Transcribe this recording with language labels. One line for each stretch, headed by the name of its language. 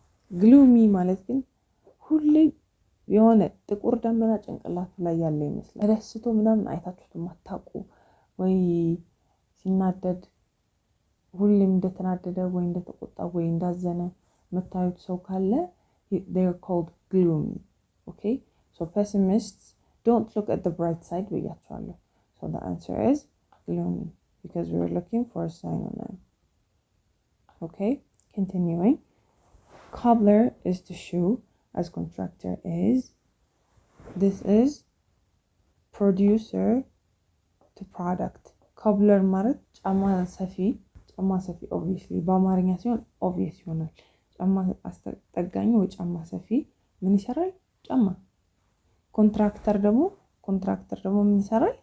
Amharic: ግሉሚ ማለት ግን ሁሌ የሆነ ጥቁር ደመና ጭንቅላቱ ላይ ያለ ይመስላል። ተደስቶ ምናምን አይታችሁት ማታውቁ ወይ ሲናደድ ሁሌም እንደተናደደ ወይ እንደተቆጣ ወይ እንዳዘነ መታየት ሰው ካለ
English: they are called gloomy. okay? so pessimists don't look at the bright side
Amharic: ብያቸዋለሁ.
English: so the answer is gloomy because we are looking for a synonym. okay? continuing, cobbler is to shoe as contractor is. this is producer to product.
Amharic: cobbler ማለት ጫማ ሰፊ obviously በአማርኛ ሲሆን obvious ይሆናል። ጫማ አስጠጋኝ ወይ ጫማ ሰፊ ምን ይሰራል? ጫማ። ኮንትራክተር ደግሞ contractor ደግሞ ምን ይሰራል?